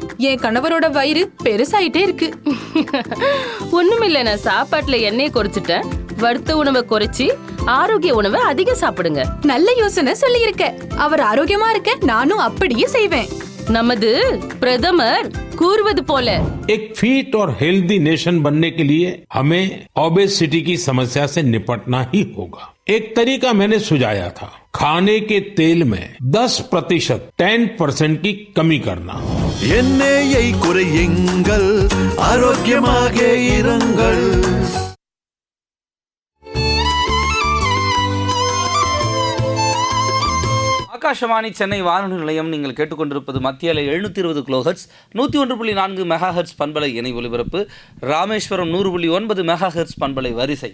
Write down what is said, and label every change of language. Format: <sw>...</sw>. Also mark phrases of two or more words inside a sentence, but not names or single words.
<ta>என் கணவரோட வயிறு பெருசாயிட்டே இருக்கு. ஒண்ணுமில்ல, நான் சாப்பாட்டுல எண்ணெயை குறைச்சிட்டேன். வறுத்த உணவை குறைச்சி ஆரோக்கிய உணவை அதிகம் சாப்பிடுங்க. நல்ல யோசனை சொல்லி இருக்க. அவர் ஆரோக்கியமா இருக்க நானும் அப்படியே செய்வேன். நமது பிரதமர் கூறுவது போல</ta> <hi>एक फिट और हेल्दी नेशन बनने के लिए हमें ओबेसिटी की समस्या से निपटना ही होगा. एक तरीका मैंने सुझाया था, खाने के तेल में 10% की कमी करना.</hi> <ta>எண்ணெயை குறையுங்கள், ஆரோக்கியமாக இருங்கள். ஆகாஷவாணி சென்னை வானொலி நிலையம். நீங்கள் கேட்டுக்கொண்டிருப்பது மத்திய அலை 720 கிலோஹெர்ட்ஸ் 101.4 மெகாஹெர்ட்ஸ் பண்பலை இணை ஒலிபரப்பு, ராமேஸ்வரம் 100.9 மெகாஹெர்ட்ஸ் பண்பலை வரிசை.</ta>